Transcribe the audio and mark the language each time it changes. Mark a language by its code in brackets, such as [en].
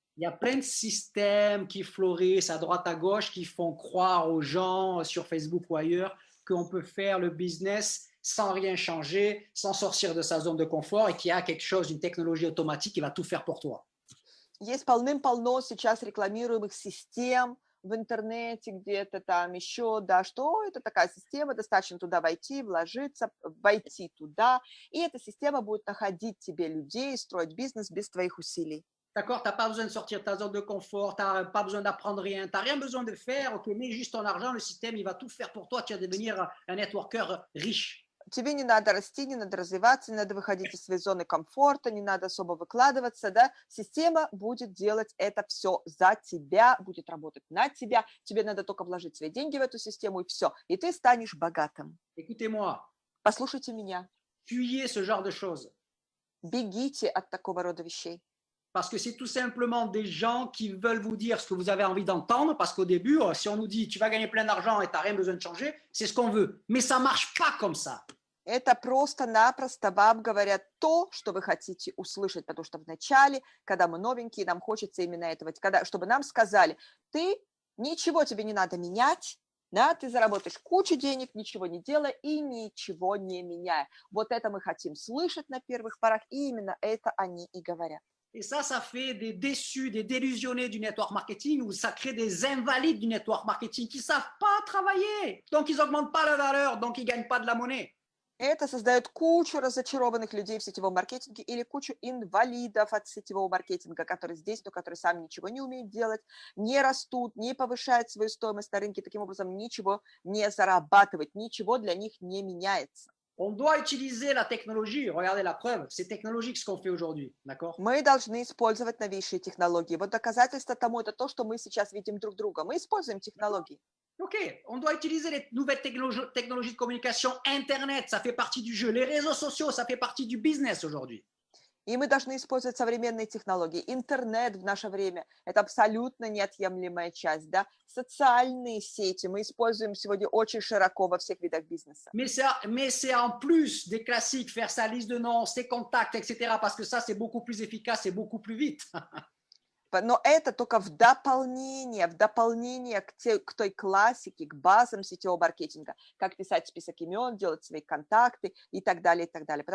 [fr] Il y a plein de systèmes qui fleurissent à droite à gauche qui font croire aux gens sur Facebook ou ailleurs qu'on peut faire le business sans rien changer, sans sortir de sa zone de confort et qu'il y a quelque chose, une technologie automatique qui va tout faire pour toi. [ru] Есть полным-полно сейчас рекламируемых систем в интернете, где-то там еще, да, что это такая система, достаточно туда войти, вложиться, войти туда, и эта система будет находить тебе людей, stроить бизнес без твоих усилий. [fr] D'accord, tu n'as pas besoin de sortir de ta zone de confort, tu n'as pas besoin d'apprendre rien, tu n'as rien besoin de faire, ok, mets juste ton argent, le système, il va tout faire pour toi, tu vas devenir un networker riche. [ru] Тебе не надо расти, не надо развиваться, не надо выходить из своей зоны комфорта, не надо особо выкладываться, да, система будет делать это все за тебя, будет работать на тебя, тебе надо только вложить свои деньги в эту систему и все, и ты станешь богатым. [fr] Écoutez-moi, [ru] Послушайте меня, [fr] fuyez ce genre de choses. [ru] бегите от такого рода вещей. [fr] Parce que c'est tout simplement des gens qui veulent vous dire ce que vous avez envie d'entendre, parce qu'au début, si on nous dit tu vas gagner plein d'argent et tu n'as rien besoin de changer, c'est ce qu'on veut. Mais ça ne marche pas comme ça. [ru] Это просто-напросто вам говорят то, что вы хотите услышать, потому что вначале, когда мы новенькие, нам хочется именно этого, чтобы нам сказали, ты, ничего тебе не надо менять, да, ты заработаешь кучу денег, ничего не делая и ничего не меняя. Вот это мы хотим слышать на первых порах, и именно это они и говорят. [fr] Et ça fait des déçus, des délusionnés du network marketing ou ça crée des invalides du network marketing qui ne savent pas travailler. Donc, ils n'augmentent pas la valeur, donc ils ne gagnent pas de la monnaie. [ru] Это создает кучу разочарованных людей в сетевом маркетинге или кучу инвалидов от сетевого маркетинга, которые здесь, но которые сами ничего не умеют делать, не растут, не повышают свою стоимость на рынке, таким образом ничего не зарабатывают, ничего для них не меняется. [fr] On doit utiliser la technologie. Regardez la preuve. C'est technologique ce qu'on fait aujourd'hui. D'accord? [ru] Мы должны использовать новейшие технологии. Вот доказательство тому это то, что мы сейчас видим друг друга. Мы используем технологии. [fr] Ok, on doit utiliser les nouvelles technologies de communication. Internet, ça fait partie du jeu. Les réseaux sociaux, ça fait partie du business aujourd'hui. [ru] И мы должны использовать современные технологии. Интернет в наше время– это абсолютно неотъемлемая часть. Да? Социальные сети мы используем сегодня очень широко во всех видах бизнеса. [fr] Mais c'est en plus des classiques, faire sa liste de noms, ses contacts, etc. Parce que ça, c'est beaucoup plus efficace et beaucoup plus vite. [ru] Но это только в дополнение к той классике, к базам сетевого маркетинга, как писать список имен, делать свои контакты и так далее, и так далее.